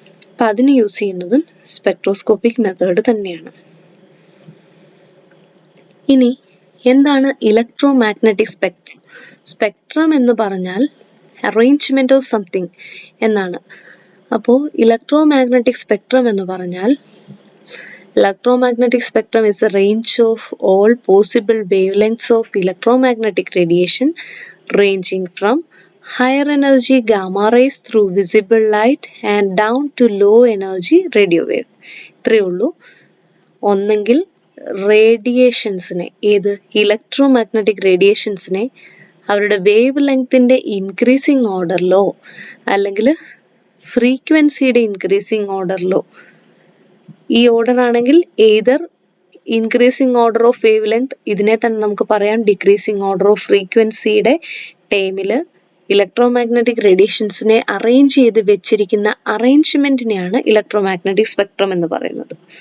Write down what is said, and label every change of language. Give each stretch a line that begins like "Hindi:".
Malayalam: അപ്പം അതിന് യൂസ് ചെയ്യുന്നതും സ്പെക്ട്രോസ്കോപ്പിക് മെത്തേഡ് തന്നെയാണ്. ഇനി എന്താണ് ഇലക്ട്രോ മാഗ്നറ്റിക് സ്പെക്ട്രം? സ്പെക്ട്രം എന്ന് പറഞ്ഞാൽ
English: arrangement of something
Malayalam: എന്നാണ്. അപ്പോൾ ഇലക്ട്രോ മാഗ്നറ്റിക് സ്പെക്ട്രം എന്ന് പറഞ്ഞാൽ
English: electromagnetic spectrum is a range of all possible wavelengths of electromagnetic radiation ranging from higher energy gamma rays through visible light and down to low energy radio wave.
Malayalam: ഇത്രയേ ഉള്ളൂ. ഒന്നെങ്കിൽ റേഡിയേഷൻസിനെ, ഏത് electro magnetic റേഡിയേഷൻസിനെ അവരുടെ wave ലെങ്തിൻ്റെ increasing ഓർഡറിലോ അല്ലെങ്കിൽ ഫ്രീക്വൻസിയുടെ increasing ഓർഡറിലോ, ഈ order ആണെങ്കിൽ
English: either increasing order of wavelength,
Malayalam: ഇതിനെ തന്നെ നമുക്ക് പറയാം
English: decreasing order of
Malayalam: ഫ്രീക്വൻസിയുടെ ടൈമിൽ ഇലക്ട്രോ മാഗ്നറ്റിക് റേഡിയേഷൻസിനെ അറേഞ്ച് ചെയ്ത് വെച്ചിരിക്കുന്ന അറേഞ്ച്മെന്റിനെയാണ് ഇലക്ട്രോ മാഗ്നറ്റിക് സ്പെക്ട്രം എന്ന് പറയുന്നത്.